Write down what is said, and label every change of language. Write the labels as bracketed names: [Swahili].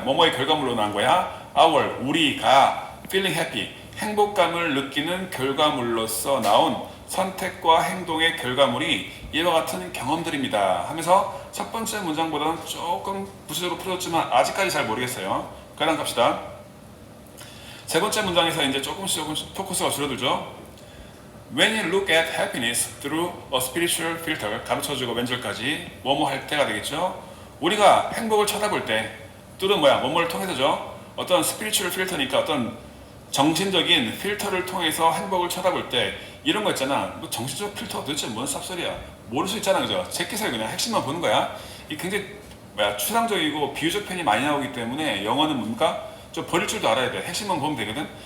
[Korean] 뭐뭐의 결과물로 나온 거야. our, 우리가 [English] feeling happy, [Korean] 행복감을 느끼는 결과물로서 나온 선택과 행동의 결과물이 이와 같은 경험들입니다 하면서 첫 번째 문장보다는 조금 구체적으로 풀어졌지만 아직까지 잘 모르겠어요. 그냥 갑시다. 세 번째 문장에서 이제 조금씩 포커스가 줄어들죠. [English] When you look at happiness through a spiritual filter, [Korean] 가로쳐주고 왼절까지 뭐뭐 할 때가 되겠죠. 우리가 행복을 쳐다볼 때 뚫은 뭐뭐를 통해서죠. 어떤 spiritual filter니까 어떤 정신적인 필터를 통해서 행복을 쳐다볼 때 이런 거 있잖아. 뭐 정신적 필터가 도대체 뭔 쌉소리야. 모를 수 있잖아, 그죠? 제끼살 그냥 핵심만 보는 거야. 이 굉장히 추상적이고 비유적 표현이 많이 나오기 때문에 영어는 뭔가 좀 버릴 줄도 알아야 돼. 핵심만 보면 되거든.